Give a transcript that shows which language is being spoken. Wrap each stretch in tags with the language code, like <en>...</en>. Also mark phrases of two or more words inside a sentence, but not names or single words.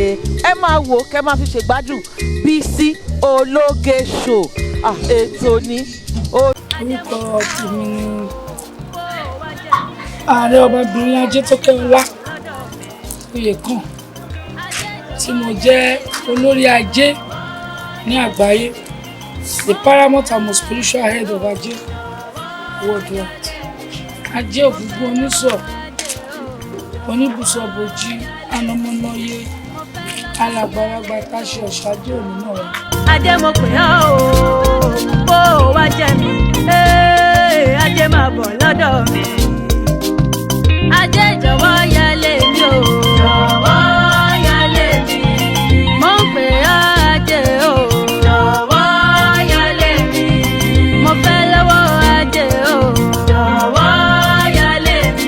<yo>Ẹ máa wò kẹ́ máa fi ṣègbádùn Bísí Ológe show ètò ní. Orúkọ tèmi ni Aare Obabinrin Ajetoke oyè kan tí mo jẹ́ Olori Aje ní àgbáyé,</yo> <en>the paramount and most spiritual head of Aje worldwide.</en> <yo>Aje ògúngbò onísọ̀ oníbùsọ̀ bòjì anamọ́nàyé alàgbàlagbà táṣe ọ̀ṣájú òní náà wá. Ajé mo pè ọ́ o bó o wá jẹ́ mi Ajé máa bọ̀ lọ́dọ̀ mi Ajé jọ̀wọ́ yálé mi o jọ̀wọ́ yálé mi mo ń pè ọ́ Ajé o jọ̀wọ́ yálé mi mo fẹ́ lọ́wọ́ Ajé o jọ̀wọ́ yálé mi.</yo>